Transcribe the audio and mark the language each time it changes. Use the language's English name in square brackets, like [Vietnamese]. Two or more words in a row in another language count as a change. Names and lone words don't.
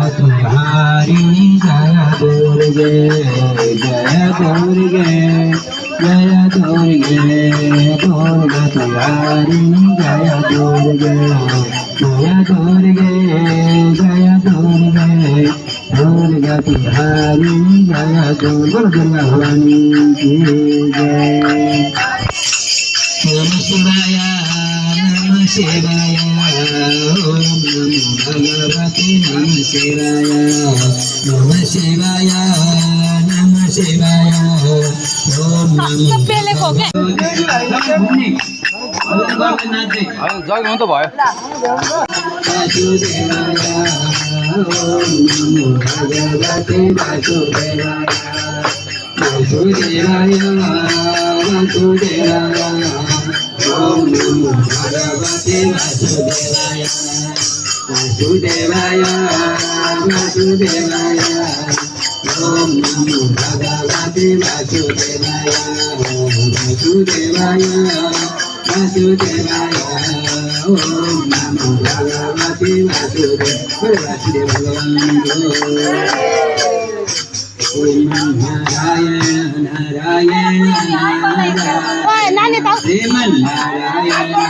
[Hindi] तुम्हारी जय दुर्गे जय दुर्गे जय दुर्गे दुर्गा तुम्हारी जय दुर्गे जय दुर्गे जय दुर्गे दुर्गा तुम्हारी जय दुर्गा दुर्गा भवानी की जय [Sanskrit] नमः शिवाय नमः शिवाय ओम नमो भगवते नमः शिवाय नमः शिवाय नमः शिवाय ओम नमो पेले को के [Nepali] जग हुन त भयो [Sanskrit] भगवते वासुदेवाय वासुदेवाय ओम नमो भगवते वासुदेवाय वासुदेवाय वासुदेवाय ओम नमो भगवते वासुदेवाय वासुदेवाय वासुदेवाय ओम नमो भगवते वासुदेवाय नारायण नारायण नारायण श्रीमन नारायण